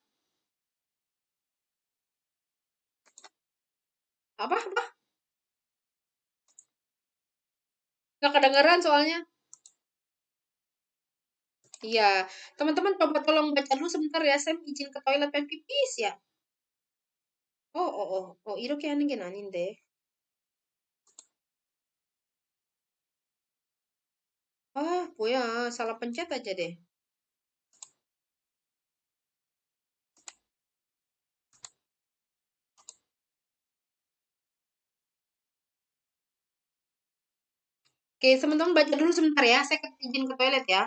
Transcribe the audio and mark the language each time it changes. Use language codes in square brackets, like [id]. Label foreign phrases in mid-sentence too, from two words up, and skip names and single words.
[id] Apa? Nggak kedengeran soalnya. Iya, teman-teman coba tolong baca dulu sebentar ya. Saya izin ke toilet pengen pipis ya. [ko] 이렇게 하는 게 아닌데. 뭐야. [id] salah pencet aja deh. Oke, teman-teman baca dulu sebentar ya. Saya izin ke toilet ya.